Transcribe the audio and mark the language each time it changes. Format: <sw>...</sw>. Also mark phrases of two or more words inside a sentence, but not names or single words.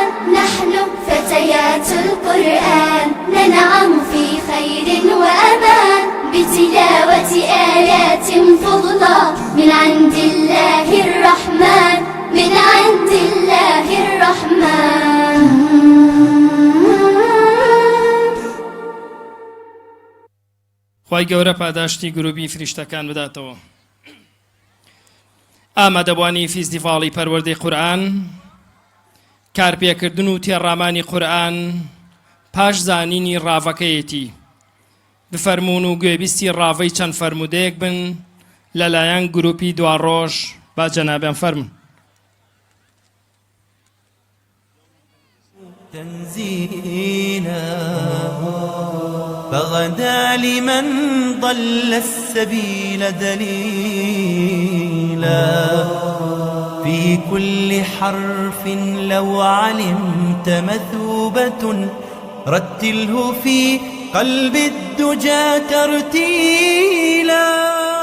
<ar>نحن فتيات القرآن ننعم في خير وأمان بتلاوة آيات فضلى من عند الله الرحمن من عند الله الرحمن.</ar> <ckb>خی گەورە پاداشتی گروپی فریشتەکان بداتەوە. ئامادەبوانی فیستیڤاڵی پەروەردەی قورئان، کارپێکردن و تێڕامانی قورئان پاش زانینی ڕاوەکەیەتی. بفەرمونون و گوێبیستی ڕاوەی چەند فەرمودەیەک بن لەلایەن گروپی دواڕۆژ. با جەنابیان فەرمون.</ckb> <ar>تنزيلا فغدا لمن ضل السبيل دليلا في كل حرف لو علمت مثوبة رتله في قلب الدجى ترتيلا.</ar>